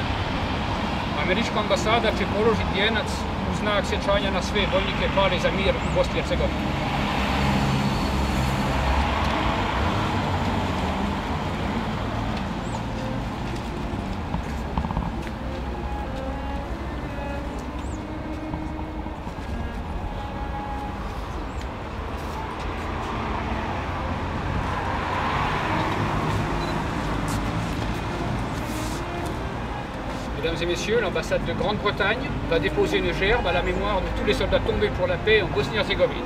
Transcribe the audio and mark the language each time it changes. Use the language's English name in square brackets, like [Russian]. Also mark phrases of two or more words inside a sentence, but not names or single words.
[Bosnian] Američka ambasada će položiti vijenac u znak sjećanja na sve vojnike pali za mir u Bosni i Hercegovini. [French] Mesdames et messieurs, l'ambassade de Grande-Bretagne va déposer une gerbe à la mémoire de tous les soldats tombés pour la paix en Bosnie-Herzégovine.